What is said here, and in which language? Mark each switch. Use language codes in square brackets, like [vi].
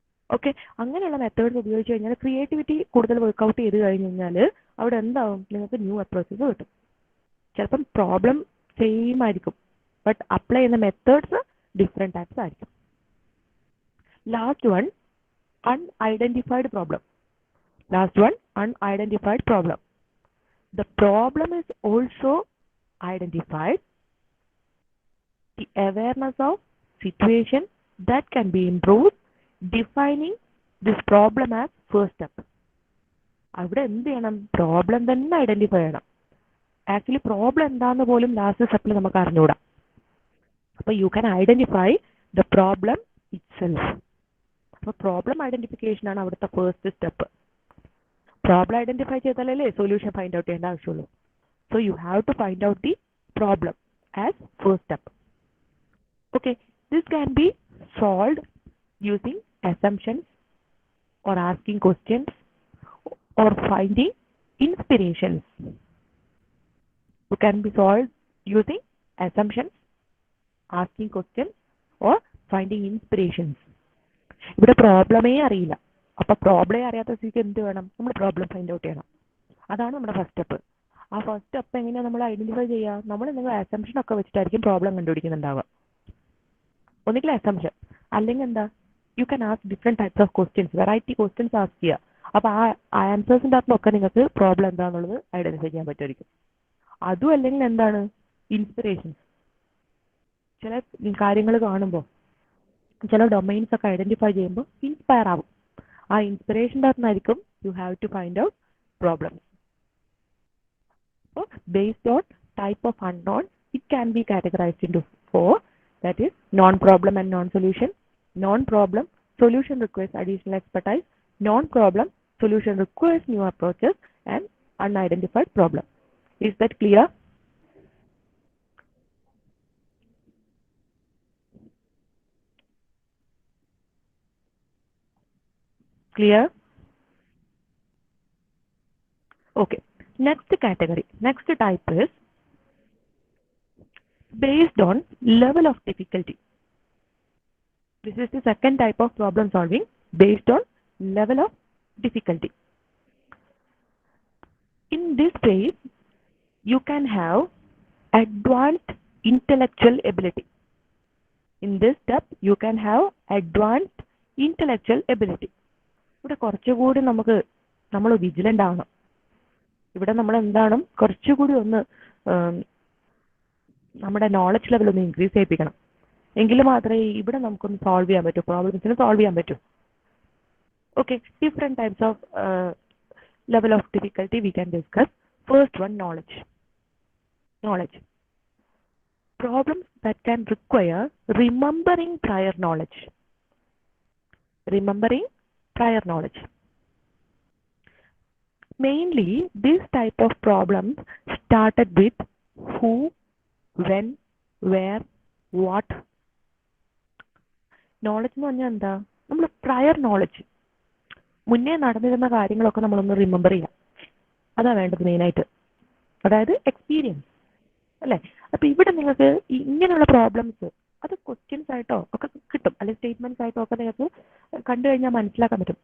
[ml] Okay, അങ്ങനെയുള്ള methods ഉപയോഗിച്ച് കഴിഞ്ഞാൽ ക്രിയേറ്റിവിറ്റി കൂടുതൽ വർക്ക്ഔട്ട് ചെയ്ത് കഴിഞ്ഞ് കഴിഞ്ഞാൽ അവിടെ എന്താവും? നിങ്ങൾക്ക് ന്യൂ അപ്രോച്ചസ് കിട്ടും. ചിലപ്പം പ്രോബ്ലം സെയിം ആയിരിക്കും, ബട്ട് അപ്ലൈ ചെയ്യുന്ന മെത്തേഡ്സ് ഡിഫറെന്റ് ടൈപ്സ് ആയിരിക്കും. [en] Last one, unidentified problem. Last one, unidentified problem. The problem is also identified. The awareness of situation that can be improved, defining this problem as first step. [ml] അവിടെ എന്ത് ചെയ്യണം? Problem തന്നെ identify ചെയ്യണം. Actually problem എന്താന്ന് പോലും last സ്റ്റെപ്പിൽ നമുക്ക് അറിഞ്ഞുകൂടാ. അപ്പൊ [en] You can identify the problem itself. [ml] അപ്പൊ പ്രോബ്ലം ഐഡന്റിഫിക്കേഷൻ ആണ് അവിടുത്തെ first step. Problem identify ചെയ്താലല്ലേ solution find out ചെയ്യേണ്ട ആവശ്യമുള്ളൂ. [en] So you have to find out the problem as first step. Okay, this can be solved using assumptions or asking questions or finding inspirations. It can be solved using assumptions, asking questions or finding inspirations. [ml] ഇവിടെ പ്രോബ്ലമേ അറിയില്ല. അപ്പൊ പ്രോബ്ലമേ അറിയാത്ത സ്ഥിതിക്ക് എന്ത് വേണം? നമ്മൾ problem find out ചെയ്യണം. അതാണ് നമ്മുടെ ഫസ്റ്റ് സ്റ്റെപ്പ്. ആ ഫസ്റ്റ് സ്റ്റെപ്പ് എങ്ങനെയാണ് നമ്മൾ ഐഡന്റിഫൈ ചെയ്യുക? നമ്മൾ നിങ്ങൾ അസംഷൻ ഒക്കെ വെച്ചിട്ടായിരിക്കും പ്രോബ്ലം കണ്ടുപിടിക്കുന്നുണ്ടാവുക. ഒന്നുകിൽ അസംഷൻ, അല്ലെങ്കിൽ എന്താ, [en] you can ask different types of questions, [ml] variety questions ask ചെയ്യുക. അപ്പൊ ആ ആൻസേഴ്സിൻ്റെ അകത്തൊക്കെ നിങ്ങൾക്ക് പ്രോബ്ലം എന്താണെന്നുള്ളത് ഐഡന്റിഫൈ ചെയ്യാൻ പറ്റുമായിരിക്കും. അതും അല്ലെങ്കിൽ എന്താണ്, ഇൻസ്പിറേഷൻസ്. ചില കാര്യങ്ങൾ കാണുമ്പോൾ, ചില ഡൊമൈൻസ് ഒക്കെ ഐഡന്റിഫൈ ചെയ്യുമ്പോൾ ഇൻസ്പയർ ആവും. ആ ഇൻസ്പിറേഷൻ്റെ അകത്തുനിന്നായിരിക്കും [en] You have to find out problems. അപ്പോൾ based on type of unknown, it can be categorised into 4. That is non-problem and non-solution. Non-problem solution requires additional expertise. Non-problem solution requires new approaches, and unidentified problem. Is that clear? Clear? Okay. Next category, next type is based on level of difficulty. This is the second type of problem solving, based on level of difficulty. In this phase, you can have advanced intellectual ability. In this step, you can have advanced intellectual ability. [ml] ഇവിടെ കുറച്ചുകൂടി നമ്മൾ vigilant ആവണം. ഇവിടെ നമ്മൾ എന്താണ്, കുറച്ചുകൂടി ഒന്ന് നമ്മുടെ നോളജ് ലെവൽ ഒന്ന് ഇൻക്രീസ് ചെയ്യിപ്പിക്കണം. എങ്കിൽ മാത്രമേ ഇവിടെ നമുക്കൊന്ന് സോൾവ് ചെയ്യാൻ പറ്റൂ, പ്രോബ്ലംസിന് സോൾവ് ചെയ്യാൻ പറ്റൂ. [en] Okay, different types of level of difficulty we can discuss. First one, knowledge. Knowledge. Problems that can require remembering prior knowledge. Remembering prior knowledge. Mainly, this type of problems started with who, when, where, what. [ml] Knowledge എന്ന് പറഞ്ഞാൽ എന്താ? നമ്മൾ prior knowledge, മുന്നേ നടന്നിരുന്ന കാര്യങ്ങളൊക്കെ നമ്മളൊന്ന് remember ചെയ്യാം. അതാ വേണ്ടത് മെയിനായിട്ട്. അതായത് എക്സ്പീരിയൻസ് അല്ലേ. അപ്പൊ ഇവിടെ നിങ്ങൾക്ക് ഇങ്ങനെയുള്ള പ്രോബ്ലംസ് അത് ക്വസ്റ്റ്യൻസ് ആയിട്ടോ ഒക്കെ കിട്ടും, അല്ലെങ്കിൽ സ്റ്റേറ്റ്മെന്റ്സ് ആയിട്ടോ ഒക്കെ നിങ്ങൾക്ക് കണ്ടു കഴിഞ്ഞാൽ മനസ്സിലാക്കാൻ പറ്റും.